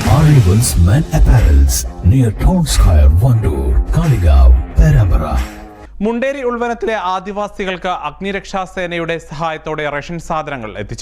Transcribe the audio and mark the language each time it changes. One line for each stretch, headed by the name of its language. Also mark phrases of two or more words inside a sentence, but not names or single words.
English: Arrivals Men Apparels near Town Square, Vandoor, Kaligav, Perambara.
Malayalam: മുണ്ടേരി ഉൾവനത്തിലെ ആദിവാസികൾക്ക് അഗ്നിരക്ഷാസേനയുടെ സഹായത്തോടെ റേഷൻ സാധനങ്ങൾ എത്തിച്ചു.